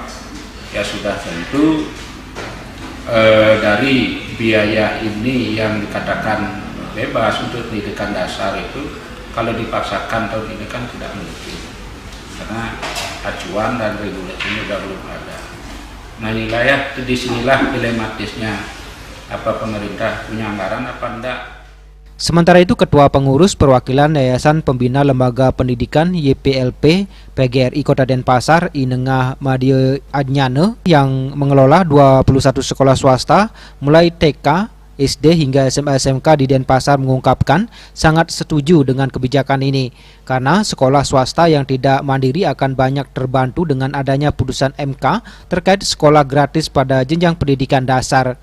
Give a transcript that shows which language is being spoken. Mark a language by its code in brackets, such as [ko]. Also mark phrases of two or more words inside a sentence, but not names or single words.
[id] Ya sudah tentu dari biaya ini yang dikatakan bebas untuk pendidikan dasar itu kalau dipaksakan tahun ini kan tidak mungkin. Karena acuan dan regulasinya juga belum ada. Nah, disinilah dilematisnya, apa pemerintah punya anggaran apa enggak. Sementara itu, Ketua Pengurus Perwakilan Yayasan Pembina Lembaga Pendidikan YPLP PGRI Kota Denpasar, Inengah Madio Adnyane, yang mengelola 21 sekolah swasta mulai TK, SD hingga SMA SMK di Denpasar mengungkapkan sangat setuju dengan kebijakan ini karena sekolah swasta yang tidak mandiri akan banyak terbantu dengan adanya putusan MK terkait sekolah gratis pada jenjang pendidikan dasar.